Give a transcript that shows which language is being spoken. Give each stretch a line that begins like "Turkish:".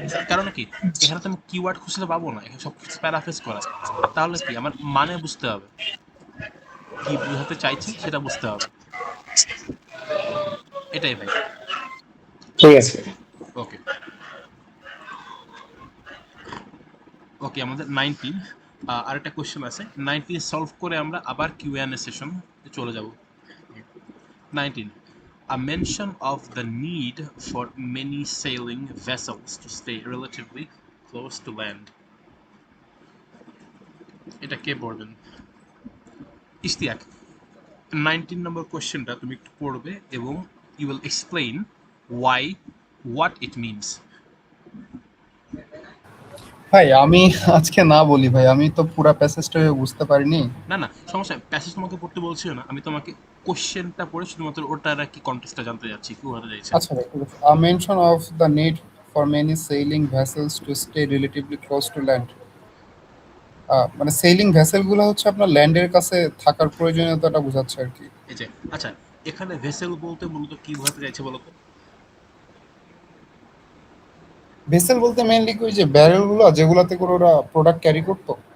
Bangla: কারণ কি এখানে তো আমি কিওয়ার্ড খুঁজলে পাবো না, এখানে সব কিছু প্যারাফ্রেজ করা, তাহলে কি আমার মানে বুঝতে হবে, কি বোঝাতে চাইছে সেটা বুঝতে হবে, এটাই ভাই। ঠিক আছে। ওকে ওকে, আমাদের 19 আরেকটা কোশ্চেন আছে, 19 সলভ করে আমরা আবার কিউএনএ সেশন চলে যাব।
English: 19, a mention of the need for many sailing vessels to stay relatively close to land.
Bangla: এটা কে পড়বেন? ইশতিয়াক, 19 নম্বর কোশ্চেনটা তুমি একটু পড়বে এবং
English: You will explain why, what it means.
Bangla: ভাই আমি আজকে না বলি ভাই, আমি তো পুরা প্যাসেজটা বুঝতে পারিনি। না না সমস্যা, প্যাসেজ তোমাকে পড়তে বলছি না, আমি তোমাকে কোশ্চেনটা পড়ে শুধুমাত্র ওটার আর কি কন্টেক্সটটা জানতে যাচ্ছি, কি হতে চাইছে। আচ্ছা ভাই,
English: a mention of the need for many sailing vessels to stay relatively close to land.
Bangla: মানে সেলিং ভেসেল গুলো হচ্ছে আপনার ল্যান্ডের কাছে থাকার প্রয়োজনীয়তাটা বোঝাচ্ছে আর কি। এই যে আচ্ছা, এখানে ভেসেল বলতে মূলত কি বোঝাতে চাইছে বলো তো? ভেসেল বলতে মেইনলি ওই যে ব্যারেল গুলো যেগুলাতে করে ওরা প্রোডাক্ট ক্যারি করতো।